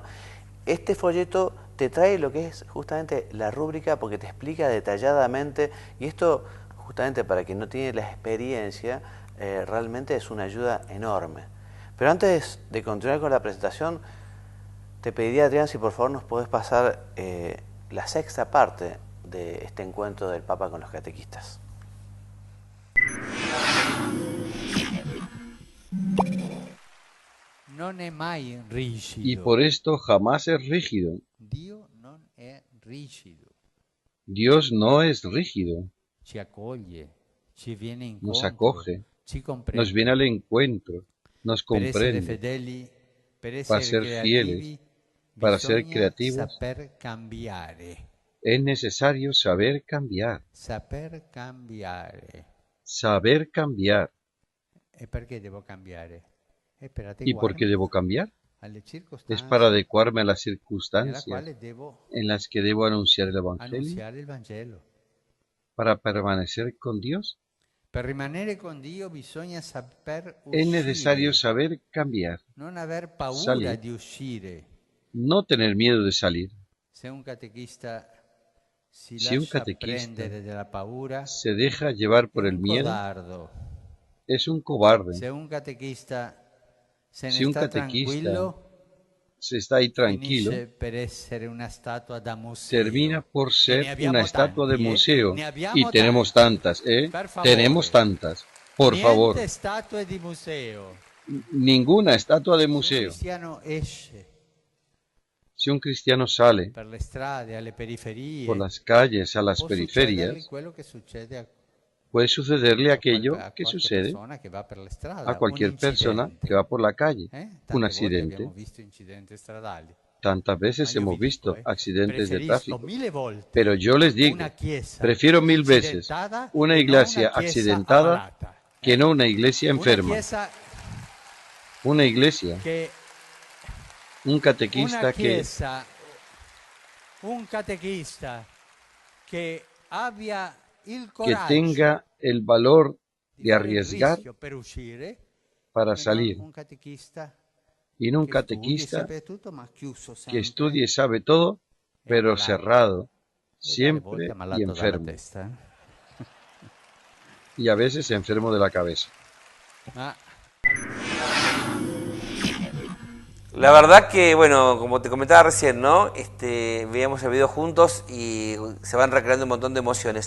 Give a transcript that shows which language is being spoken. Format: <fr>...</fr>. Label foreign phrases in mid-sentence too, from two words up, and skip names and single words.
<es>Este folleto te trae lo que es justamente la rúbrica porque te explica detalladamente, y esto justamente para quien no tiene la experiencia, realmente es una ayuda enorme. Pero antes de continuar con la presentación, te pediría, Adrián, si por favor nos podés pasar la 6ª parte de este encuentro del Papa con los catequistas.</es> <it>Non è mai rigido.</it> <es>Y por esto jamás es rígido.</es> <it>Dio non è rigido.</it> <es>Dios no es rígido.</es> <it>Ci accoglie, ci viene incontro,</it> <es>Nos acoge,</es> <it>ci comprende.</it> <es>nos viene al encuentro, nos</es> <it>Per essere</it> <es>comprende.</es> <it>fedeli, per</it> <es>Para</es> <it>essere</it> <es>ser</es> <it>creativi,</it> <es>fieles, para ser</es> <it>bisogna</it> <es>creativos,</es> <it>saper cambiare.</it> <es>es necesario saber cambiar.</es> <it>Saper cambiare.</it> <es>Saber cambiar.</es> <it>E perché devo cambiare? È per</it> <es>¿Y por qué</es> <it>adeguarmi</it> <es>debo cambiar?</es> <it>alle</it> <es>Es</es> <it>circostanze</it> <es>para adecuarme a las</es> <it>nella</it> <es>circunstancias</es> <it>quale devo</it> <es>en las que debo anunciar el Evangelio,</es> <it>annunziare il Vangelo.</it> <es>para permanecer con Dios.</es> <it>Per rimanere con Dio bisogna saper</it> <es>Es necesario</es> <it>uscire,</it> <es>saber cambiar,</es> <it>non aver paura</it> <es>salir.</es> <it>di uscire.</it> <es>no tener miedo de salir.</es> <it>Se un catechista si</it> <es>Si un</es> <it>lascia</it> <es>catequista</es> <it>prendere dalla paura,</it> <es>se deja llevar por</es> <it>è</it> <es>el</es> <it>un</it> <es>miedo,</es> <it>codardo.</it> <es>es un cobarde.</es> <it>Se un catechista se ne</it> <es>Si un</es> <it>sta</it> <es>catequista</es> <it>tranquillo,</it> <es>se está ahí tranquilo,</es> <it>finisce per essere una statua da museo.</it> <es>termina por</es> <it>E ne</it> <es>ser</es> <it>abbiamo</it> <es>una estatua de</es> <it>tanti,</it> <es>museo.</es> <it>ne abbiamo</it> <es>Y tenemos</es> <it>tanti.</it> <es>tantas, ¿eh?</es> <it>Per favore.</it> <es>Tenemos tantas. Por favor.</es> <it>Niente statue di museo.</it> <es>Ninguna estatua de</es> <it>Un</it> <es>museo.</es> <it>cristiano esce</it> <es>Si un cristiano sale</es> <it>per le strade, alle periferie,</it> <es>por las calles a las</es> <it>può succedergli</it> <es>periferias,</es> <it>quello che succede</it> <es>puede sucederle aquello</es> <it>a</it> <es>que</es> <it>qualche</it> <es>sucede</es> <it>persona che va per le strade,</it> <es>a cualquier persona que va por la calle.</es> <it>Tante</it> <es>Un</es> <it>volte</it> <es>accidente.</es> <it>abbiamo visto incidenti stradali.</it> <es>Tantas veces</es> <it>Ma io vi</it> <es>hemos visto</es> <it>dico,</it> <es>accidentes de</es> <it>preferisco</it> <es>tráfico.</es> <it>1000 volte</it> <es>Pero yo les digo,</es> <it>una chiesa</it> <es>prefiero 1000 veces</es> <it>incidentata</it> <es>una</es> <it>che</it> <es>iglesia</es> <it>non una chiesa</it> <es>accidentada</es> <it>ammalata,</it> <es>que no una iglesia enferma. Una iglesia, un catequista que</es> <it>un catechista che abbia il</it> <es>que</es> <it>coraggio</it> <es>tenga el valor</es> <it>di</it> <es>de</es> <it>fare il</it> <es>arriesgar</es> <it>rischio per uscire,</it> <es>para</es> <it>e non</it> <es>salir,</es> <it>un catechista</it> <es>y no un</es> <it>che studi,</it> <es>catechista</es> <it>sape tutto, ma chiuso</it> <es>que</es> <it>sempre,</it> <es>estudie y sabe todo, pero</es> <it>ammalato.</it> <es>cerrado,</es> <it>E dalle volte</it> <es>siempre y</es> <it>ammalato dalla</it> <es>enfermo,</es> <it>testa.</it> <es>y a veces enfermo de la cabeza.</es> <it>Ma</it> <es>La verdad que, bueno, como te comentaba recién, ¿no? Veíamos el video juntos y se van recreando un montón de emociones.</es>